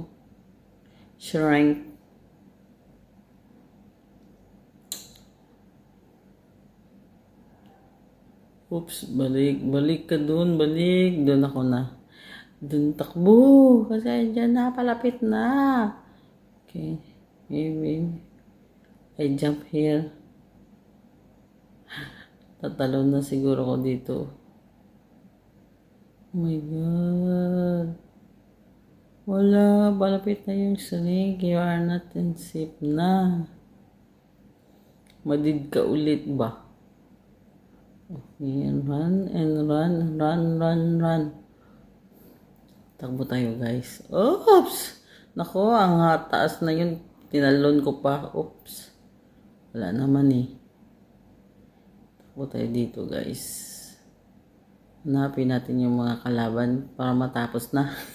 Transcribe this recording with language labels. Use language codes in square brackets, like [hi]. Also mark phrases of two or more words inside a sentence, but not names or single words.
[tl] Shrink. Oops, balik. Balik ka dun. Balik. Dun ako na. Dun takbo. Kasi dyan na. Palapit na. [en] Okay. Maybe. I jump here. [tl] Tatalon na siguro ko dito. [en] Oh my God. [tl] Wala. Palapit na yung snake. [en] You are not in safe na. [tl] Madid ka ulit ba? [en] Okay, and run, and run, run, run, run. [tl] Takbo tayo, guys. Oops! Nako, ang taas na yun. Tinalon ko pa. Oops. Wala naman eh. Takbo tayo dito, guys. Hanapin natin yung mga kalaban para matapos na.